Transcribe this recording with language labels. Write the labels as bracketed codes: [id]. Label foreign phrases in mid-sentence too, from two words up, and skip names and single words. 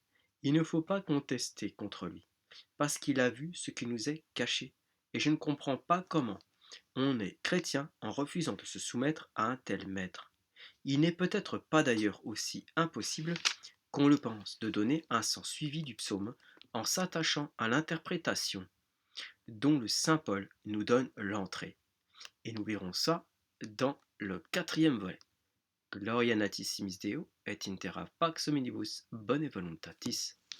[fr] Il ne faut pas contester contre lui, parce qu'il a vu ce qui nous est caché, et je ne comprends pas comment on est chrétien en refusant de se soumettre à un tel maître. Il n'est peut-être pas d'ailleurs aussi impossible qu'on le pense de donner un sens suivi du psaume en s'attachant à l'interprétation dont le Saint Paul nous donne l'entrée. Et nous verrons ça dans le quatrième volet. [la] Gloria natissimis Deo et in terra pax hominibus bone voluntatis.